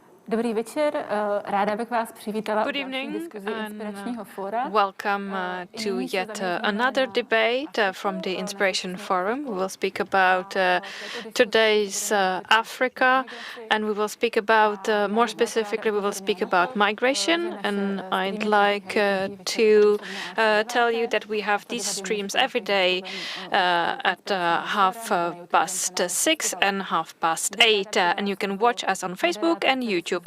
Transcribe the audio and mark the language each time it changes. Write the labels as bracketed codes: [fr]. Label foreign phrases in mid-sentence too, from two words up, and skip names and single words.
[cs] Dobrý večer, ráda bych vás přivítala [en] Good [cs] u další [en] evening [cs] diskuzi [en] and [cs] Inspiračního fóra. [en] welcome to yet another debate from the Inspiration Forum. We will speak about today's Africa, and we will speak about, more specifically, we will speak about migration. And I'd like to tell you that we have these streams every day at 6:30 and 8:30, and you can watch us on Facebook and YouTube.